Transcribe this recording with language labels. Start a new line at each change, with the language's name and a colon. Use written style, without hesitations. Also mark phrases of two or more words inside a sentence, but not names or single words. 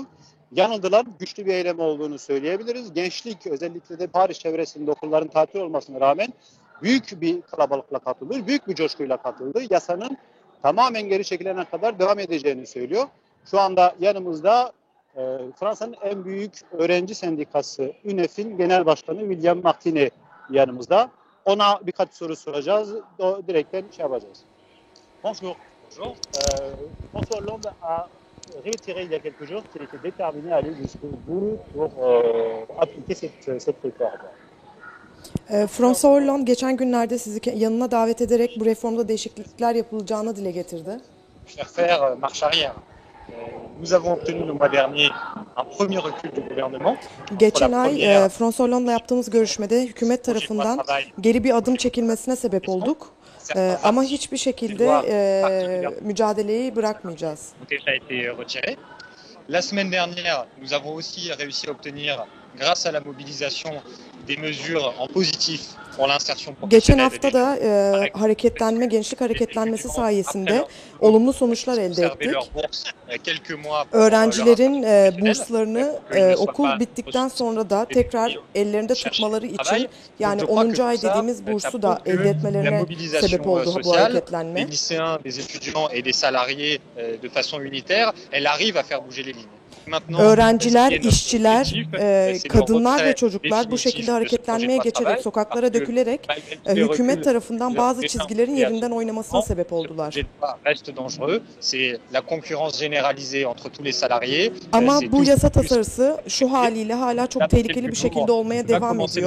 Turkish: Yanıldılar, güçlü bir eylem olduğunu söyleyebiliriz. Gençlik özellikle de Paris çevresinde okulların tatil olmasına rağmen büyük bir kalabalıkla katıldı, büyük bir coşkuyla katıldı. Yasanın tamamen geri çekilene kadar devam edeceğini söylüyor. Şu anda yanımızda Fransa'nın en büyük öğrenci sendikası UNEF'in genel başkanı William Martinet yanımızda. Ona birkaç soru soracağız. Direkten şey yapacağız.
French: Bonjour. Bonjour. François Hollande a réitéré il y a quelques jours qu'il était déterminé à aller jusqu'au bout pour appliquer cette réforme.
Turkish: François Hollande geçen günlerde sizi yanına davet ederek bu reformda değişiklikler yapılacağını dile getirdi.
French: Faire marche arrière. Nous avons obtenu le mois dernier un premier recul du gouvernement.
Turkish: Geçen ay François Hollande'la yaptığımız görüşmede hükümet tarafından geri bir adım çekilmesine sebep olduk. Ama hiçbir şekilde mücadeleyi bırakmayacağız.
French: La semaine dernière, nous avons aussi réussi à obtenir, grâce à la mobilisation, des mesures en positif pour l'insertion professionnelle.
Turkish: Geçen hafta da hareketlenme, gençlik hareketlenmesi sayesinde olumlu sonuçlar elde ettik. Öğrencilerin burslarını okul bittikten sonra da tekrar ellerinde tutmaları için, yani 10. ay dediğimiz bursu da elde etmelerine sebep oldu bu hareketlenme.
French: Des lycéens, des étudiants et des salariés de façon unitaire, elle arrive à faire bouger les lignes.
Turkish: Öğrenciler, işçiler, kadınlar ve çocuklar bu şekilde hareketlenmeye geçerek, sokaklara dökülerek hükümet tarafından bazı çizgilerin yerinden oynamasına sebep oldular. Ama bu yasa tasarısı şu haliyle hala çok tehlikeli bir şekilde olmaya devam ediyor.